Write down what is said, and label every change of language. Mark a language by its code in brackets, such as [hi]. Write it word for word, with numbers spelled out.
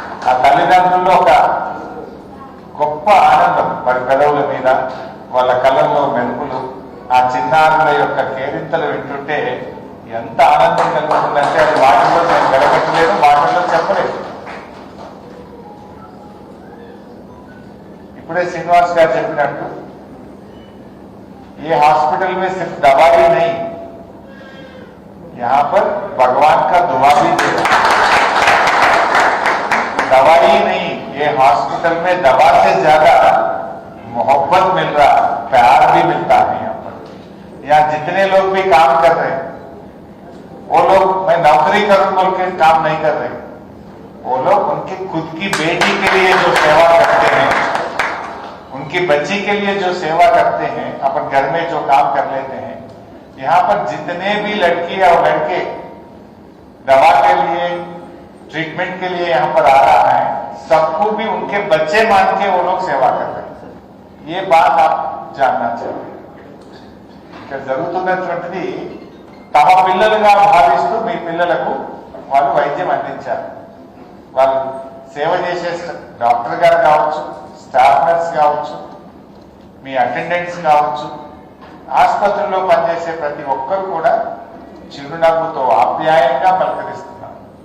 [te] ఆ తల్లిదండ్రుల్లో ఒక గొప్ప ఆనందం, వారి పెదవుల మీద, వాళ్ళ కళ్ళల్లో మెరుపులు, ఆ చిన్నారుల యొక్క కేరింతలు వింటుంటే ఎంత ఆనందం కలుగుతుందంటే అది వాటిల్లో నేను వెలగట్టలేదు, వాటిల్లో చెప్పలేదు. ఇప్పుడే శ్రీనివాస్ గారు చెప్పినట్టు [hi] ఏ హాస్పిటల్ మే సిర్ఫ్ దవాయి నహీ, యహా పర్ భగవాన్ కా దువా భీ దేనా. దవాయి నహీ, ఏ హాస్పిటల్ మే దవా సే జ్యాదా मोहब्बत मिल रहा, प्यार भी मिलता है यहाँ पर. यहाँ जितने लोग भी काम कर रहे हैं, वो लोग मैं नौकरी करूं बोल के काम नहीं कर रहे, वो लोग उनके खुद की बेटी के लिए जो सेवा करते हैं, उनकी बच्ची के लिए जो सेवा करते हैं, अपन घर में जो काम कर लेते हैं. यहाँ पर जितने भी लड़की और लड़के दवा के लिए, ट्रीटमेंट के लिए यहाँ पर आ रहा है, सबको भी उनके बच्चे मान के वो लोग सेवा कर रहे हैं. ये बात आप जानना चाहिए. [te] ఇక్కడ జరుగుతున్నటువంటిది తమ పిల్లలుగా భావిస్తూ మీ పిల్లలకు వాళ్ళు వైద్యం అందించారు. వాళ్ళు సేవ చేసే డాక్టర్ గారు కావచ్చు, స్టాఫ్ నర్స్ కావచ్చు, మీ అటెండెంట్స్ కావచ్చు, ఆసుపత్రిలో పనిచేసే ప్రతి ఒక్కరు కూడా చిరునవ్వుతో ఆప్యాయంగా పలకరిస్తున్నారు.